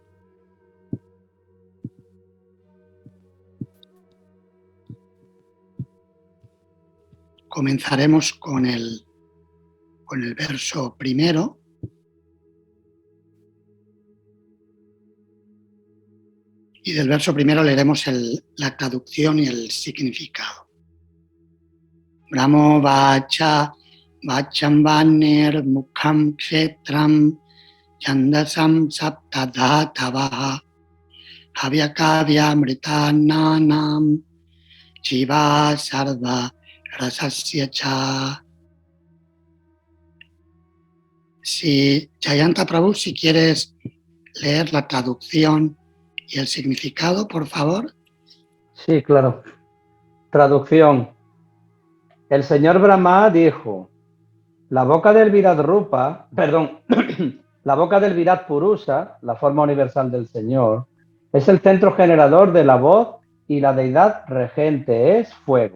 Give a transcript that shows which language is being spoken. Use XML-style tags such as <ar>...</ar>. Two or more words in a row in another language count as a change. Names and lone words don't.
<es>Comenzaremos con el verso primero. Y del verso primero leeremos la traducción y el significado.</es> <sa>Brahmo vacha vacham vaner mukham kshetram chandasam saptadhatavaha havyakavya amritananam jiva sarva rasasya cha.</sa> <es>Si Jayanta Prabhu, si quieres leer la traducción y el significado, por favor. Sí, claro. Traducción. El señor Brahma dijo: la boca del Virat Rupa, la boca del Virat Purusa, la forma universal del Señor, es el centro generador de la voz y la deidad regente es fuego.</es>